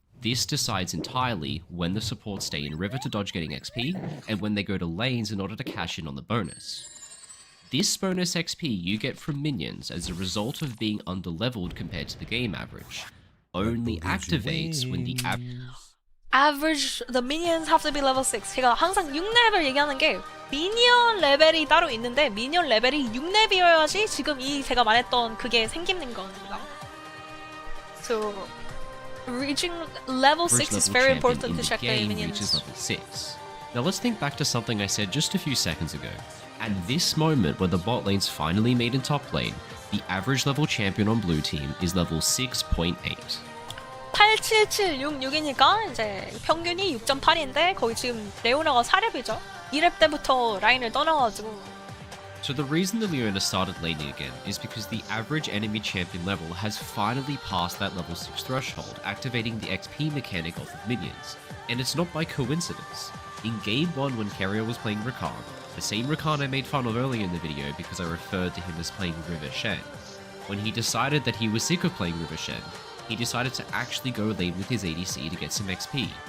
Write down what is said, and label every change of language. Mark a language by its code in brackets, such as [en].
[en] This decides entirely when the supports stay in river to dodge getting XP, and when they go to lanes in order to cash in on the bonus. This bonus XP you get from minions as a result of being underleveled compared to the game average only activates when the average, the minions have to be level 6. [ko] 제가 항상 6렙을 얘기하는 게 미니언 레벨이 따로 있는데 미니언 레벨이 6렙이어야지 지금 이 제가 말했던 그게 생기는 겁니다. [en] So reaching level 6 is very important to check the minions. Level 6. Now let's think back to something I said just a few seconds ago. At this moment when the bot lane's finally made in top lane, the average level champion on blue team is level 6.8. [ko] 8776이니까 이제 평균이 6.8인데 거의 지금 레오나가 4렙이죠. 2렙 때부터 라인을 떠나가지고. [en] So the reason that Leona started laning again is because the average enemy champion level has finally passed that level 6 threshold, activating the XP mechanic off of minions. And it's not by coincidence. In Game 1 when Keria was playing Rakan, the same Rakan I made fun of earlier in the video because I referred to him as playing River Shen, when he decided that he was sick of playing River Shen, he decided to actually go lane with his ADC to get some XP.